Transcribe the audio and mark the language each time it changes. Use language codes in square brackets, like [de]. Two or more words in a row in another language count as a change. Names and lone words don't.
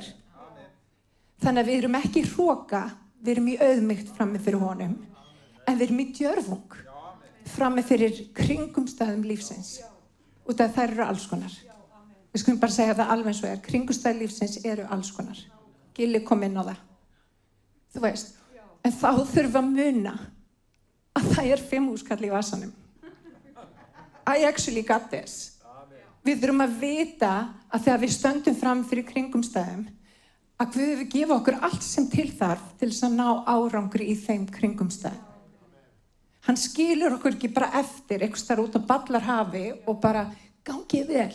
[is] Þannig að við erum ekki í hroka, við erum í auðmýkt frammi fyrir honum, en við erum í djörfung frammi fyrir kringumstæðum lífsins. Og það eru alls konar. Við skulum bara segja það alveg eins og kringumstæður lífsins eru alls konar. Gilli kom inn á það. Þú veist. En þá þurfum við að muna að það 5 skall í vasanum. [en] I actually got this. [is] Við þurfum að vita að þegar við stöndum fram fyrir kringumstæðum að Guð hefur gefið okkur allt sem til þarf til þess að ná árangri í þeim kringumstæðum. Hann skilur okkur ekki bara eftir einhvers staðar út á ballarhafi og bara gangið vel.